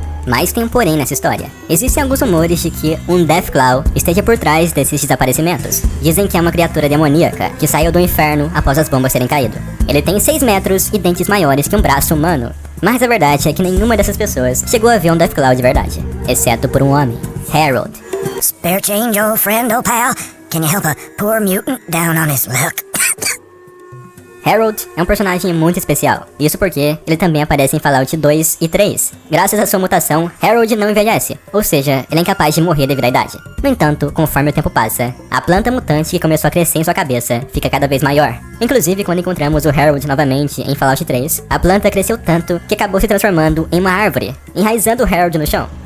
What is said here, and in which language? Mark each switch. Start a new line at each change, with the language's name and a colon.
Portuguese: Mas tem um porém nessa história. Existem alguns rumores de que um Deathclaw esteja por trás desses desaparecimentos. Dizem que é uma criatura demoníaca que saiu do inferno após as bombas terem caído. Ele tem 6 metros e dentes maiores que um braço humano. Mas a verdade é que nenhuma dessas pessoas chegou a ver um Deathclaw de verdade, exceto por um homem, Harold.
English: Spare change, old friend, old pal. Can you help a poor mutant down on his luck?
Portuguese: Harold é um personagem muito especial, isso porque ele também aparece em Fallout 2 e 3. Graças à sua mutação, Harold não envelhece, ou seja, ele é incapaz de morrer devido à idade. No entanto, conforme o tempo passa, a planta mutante que começou a crescer em sua cabeça fica cada vez maior. Inclusive, quando encontramos o Harold novamente em Fallout 3, a planta cresceu tanto que acabou se transformando em uma árvore, enraizando o Harold no chão.